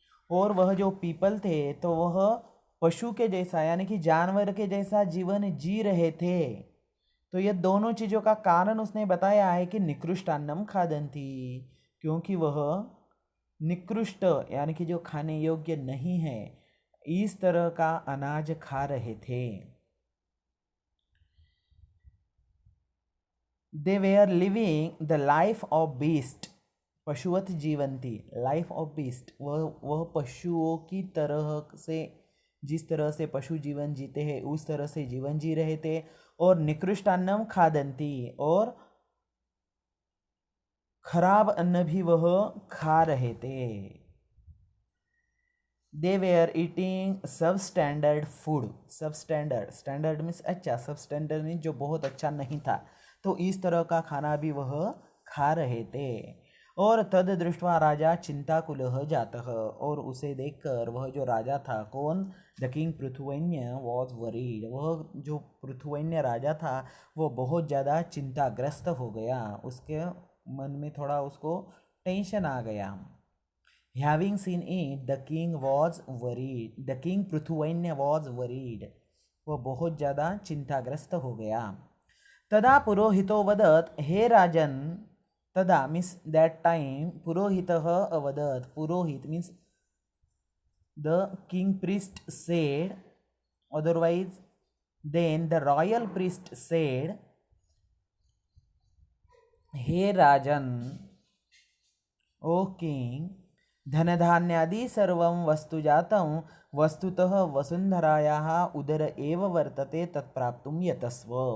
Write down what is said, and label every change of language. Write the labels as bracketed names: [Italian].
[Hindi] और वह जो पीपल थे तो वह पशु के जैसा यानी कि जानवर के जैसा जीवन जी रहे थे. तो ये दोनों चीज़ों का कारण उसने बताया है कि [Sanskrit] निकृष्टान्नम खादन्ति, [Hindi] क्योंकि वह निकृष्ट यानी कि जो खाने योग्य नहीं है, इस तरह का अनाज खा रहे थे. [English] They were living the life of beast. [Sanskrit] पशुवत जीवंती, [English] Life of beast. [Hindi] वह पशुओं की तरह से, जिस तरह से पशु जीवन जीते हैं उस तरह से जीवन जी रहे थे. और [Sanskrit] निकृष्टान्नम खादंती, [Hindi] और खराब अन्न भी वह खा रहे थे. [English] They were eating substandard food. Substandard means [Hindi] अच्छा, [English] substandard means [Hindi] जो बहुत अच्छा नहीं था. तो इस तरह का खाना भी वह खा रहे थे. और [Sanskrit] तद दृष्ट्वा राजा चिंताकुलः जातः. [Hindi] और उसे देखकर वह जो राजा था, कौन? [English] The king Prithuvainya was worried. [Hindi] वह जो पृथुवैन्य राजा था वो बहुत ज़्यादा चिंताग्रस्त हो गया. उसके मन में थोड़ा उसको टेंशन आ गया. [English] Having seen it, the king was worried. The king Prithuvainya was worried. [Hindi] वह बहुत ज़्यादा चिंताग्रस्त हो गया. [Sanskrit] तदा पुरोहितो वदत्, हे राजन. [English] तदा means that time. [Sanskrit] पुरोहितः अवदत्. [English] पुरोहित means the king priest said, otherwise then the royal priest said, [Sanskrit] हे राजन, [English] O king, [Sanskrit] धनधान्यादि सर्वं वस्तुजातं वस्तुतः वसुन्धरायाः उदर एव वर्तते, तत्प्राप्तुं यतस्व.